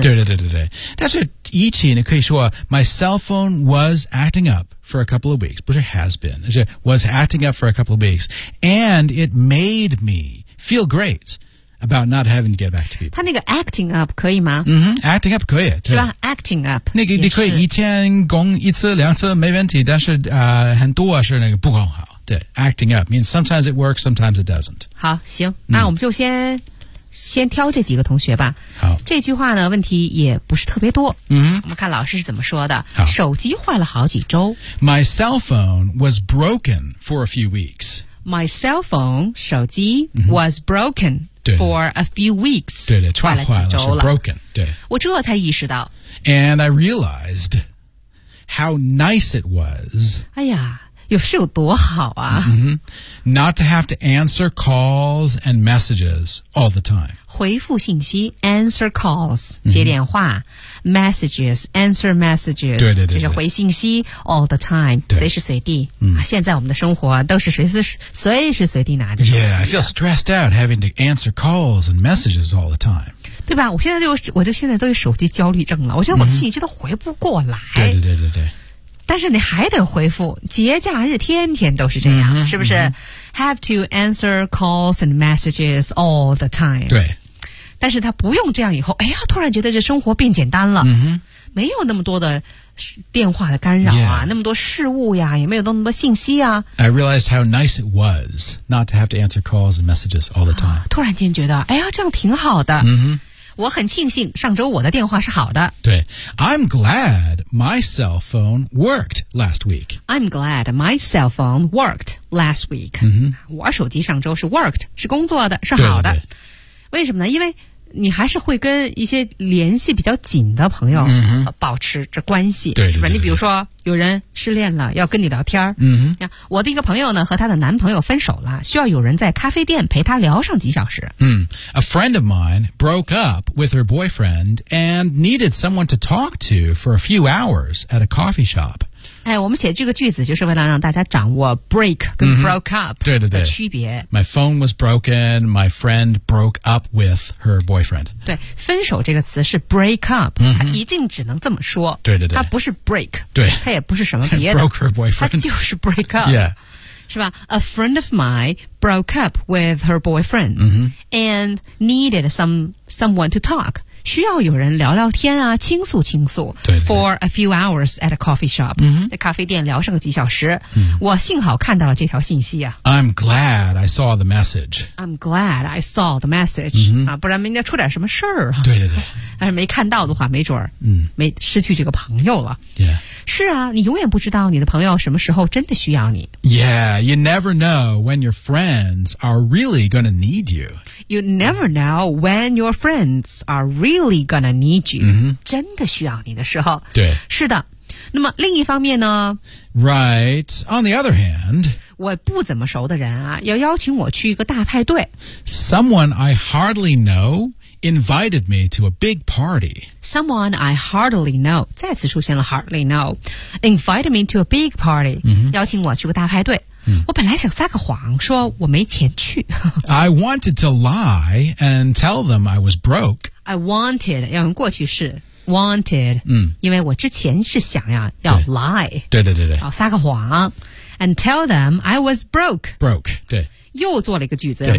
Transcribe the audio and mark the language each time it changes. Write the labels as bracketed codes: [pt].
[zh] 对对对对对但是一起你可以说 [en] My cell phone was acting up for a couple of weeks [zh] 不是 [en] has been 是 Was acting up for a couple of weeks And it made me feel greatabout not having to get back to people. [zh] 他那个 acting up 可以吗、 mm-hmm, acting up 可以。是吧 acting up. 那个你可以一天攻一次两次没问题但是、很多是那个不够好。 [en] 对 acting up means sometimes it works, sometimes it doesn't. [zh] 好行、那我们就先挑这几个同学吧。好。这句话呢问题也不是特别多。嗯、mm-hmm. 我们看老师是怎么说的。好。手机坏了好几周。 [en] My cell phone was broken for a few weeks. My cell phone, [zh] 手机、 [en] mm-hmm. was broken. For a few weeks, [zh] 对对坏了几周了 [en] broken, 对 [zh] 我这才意识到 [en] And I realized how nice it was [zh] 哎呀有是有多好啊、 mm-hmm. [en] Not to have to answer calls and messages all the time [zh] 回复信息 [en] answer calls, [zh] 接电话、mm-hmm. [en] messages, answer messages [zh] 对对对对就是回信息 [en] all the time, [zh] 随时随地、 mm-hmm. 现在我们的生活都是随时随地拿着手机 [en] Yeah, I feel stressed out having to answer calls and messages all the time [zh] 对吧我现在都有手机焦虑症了我觉得我的信息都回不过来、 mm-hmm. 对对对对对但是你还得回复节假日天天都是这样、是不是、 [en] Have to answer calls and messages all the time [zh] 对但是他不用这样以后哎呀突然觉得这生活变简单了、没有那么多的电话的干扰啊、那么多事物呀也没有那么多信息啊 [en] I realized how nice it was not to have to answer calls and messages all the time、 [zh] 突然间觉得哎呀这样挺好的、我很庆幸上周我的电话是好的。对。 [en] I'm glad my cell phone worked last week. I'm glad my cell phone worked last week.、 [zh] 我手机上周是 [en] worked, [zh] 是工作的是好的。对对对为什么呢因为你还是会跟一些联系比较紧的朋友、保持这关系，对对对，是吧？你比如说有人失恋了要跟你聊天，我的一个朋友呢和他的男朋友分手了，需要有人在咖啡店陪他聊上几小时。 [en] A friend of mine broke up with her boyfriend and needed someone to talk to for a few hours at a coffee shop。 [zh] 哎，我们写这个句子就是为了让大家掌握 break 跟 broke up 对对对的区别。 [en] My phone was broken. My friend broke up with her boyfriend. [zh] 对，分手这个词是 break up，它一定只能这么说。对对对，它不是 break，对，它也不是什么别的。 [en] broke her boyfriend， [zh] 它就是 break up， [en] yeah， [zh] 是吧 [en] ？A friend of mine broke up with her boyfriend、and needed someone to talk. [zh] 需要有人聊聊天啊，倾诉倾诉。对对对。 [en] For a few hours at a coffee shop， [zh] 在咖啡店聊上几小时。我幸好看到了这条信息啊。 [en] I'm glad I saw the message、 [zh] 不然明天出点什么事儿啊。对对对。但是没看到的话，没准儿没失去这个朋友了。 [en] Yeah。 [zh] 是啊，你永远不知道你的朋友什么时候真的需要你。 [en] Yeah, you never know when your friends are really gonna need you. You never know when your friends are really gonna need you.、 [zh] 真的需要你的时候。对。是的。那么另一方面呢 [en] ？Right. On the other hand, [zh] 我不怎么熟的人啊，要邀请我去一个大派对。 [en] Someone I hardly know. Invited me to a big party. Someone I hardly know. [zh] 再次出现了 [en] hardly know. Invited me to a big party.、 [zh] 邀请我去个大派对。我本来想撒个谎说我没钱去。 [en] I wanted to lie and tell them I was broke. I wanted, [zh] 要用过去式。Wanted,、因为我之前是想呀要 lie. 对对对对。要撒个谎。 [en] And tell them I was broke. Broke, 对。 [zh] 又做了一个句子，